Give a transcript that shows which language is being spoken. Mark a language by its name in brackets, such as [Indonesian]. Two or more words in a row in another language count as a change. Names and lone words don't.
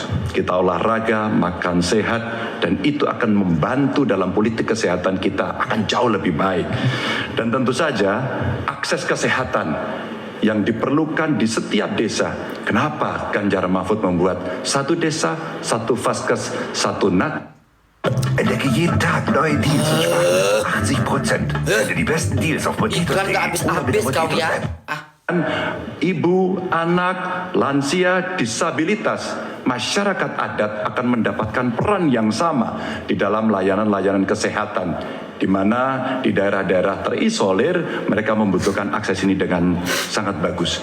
[Indonesian] Kita olahraga, makan sehat, dan itu akan membantu dalam politik kesehatan kita akan jauh lebih baik. Dan tentu saja akses kesehatan yang diperlukan di setiap desa. Kenapa Ganjar Mahfud membuat 1 desa, 1 vaskes, 1 nat? [German] Entdecke jeden Tag neue Deals und spare 80%. Finde die besten Deals auf Potatoes.de [Indonesian] Iklan gak habis-habis kau ya. Ibu, anak, lansia, disabilitas, masyarakat adat akan mendapatkan peran yang sama di dalam layanan-layanan kesehatan, di mana di daerah-daerah terisolir mereka membutuhkan akses ini dengan sangat bagus.